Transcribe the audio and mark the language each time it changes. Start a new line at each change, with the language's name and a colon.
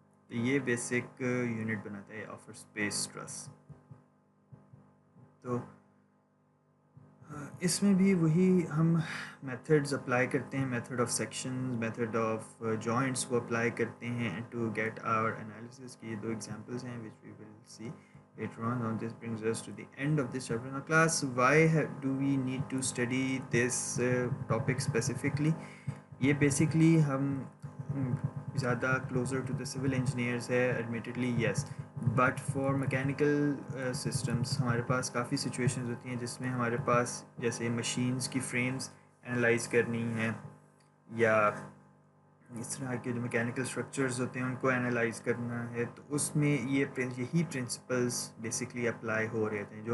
Urdu: تو یہ basic unit بناتا ہے آف اسپیس ٹرس. تو اس میں بھی وہی ہم میتھڈز اپلائی کرتے ہیں، method of sections, method of joints کو اپلائی کرتے ہیں
English: to get our analysis
Urdu: کی. یہ دو ایگزامپلس ہیں
English: Which we will see later on. Now this brings us to the end of this chapter. Now class, why do we need to study this topic specifically?
Urdu: یہ basically ہم زیادہ closer to the civil engineers ہے
English: admittedly yes, but for mechanical systems
Urdu: ہمارے پاس کافی situations ہوتی ہیں جس میں ہمارے پاس جیسے مشینز کی فریمز انالائز کرنی ہیں، یا اس طرح کے جو میکینیکل اسٹرکچرز ہوتے ہیں ان کو انالائز کرنا ہے، تو اس میں یہی پرنسپلس بیسکلی اپلائی ہو رہے تھے.